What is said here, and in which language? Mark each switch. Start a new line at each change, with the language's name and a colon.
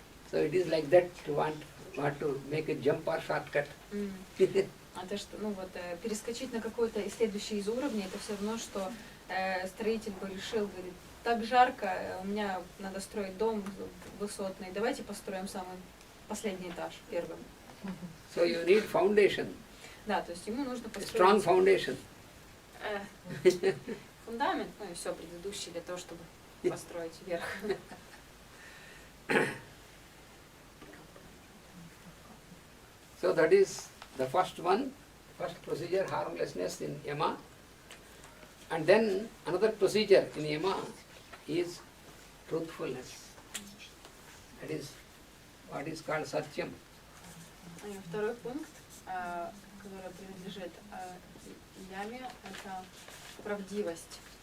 English: So it is like that to want to make a jump or shortcut.
Russian: А то, что, перескочить на какой-то следующий из уровней, это все равно, что строитель бы решил, говорит, так жарко, у меня надо строить дом высотный, давайте построим самый последний этаж первым.
English: So you need foundation.
Russian: Да, то есть ему нужно построить
English: Strong foundation.
Russian: Фундамент, и все предыдущее для того, чтобы построить вверх.
English: So that is the first procedure, harmlessness in yama. And then another procedure in yama is truthfulness. That is what is called satyam.
Russian: Второй пункт, который принадлежит яме, это правдивость.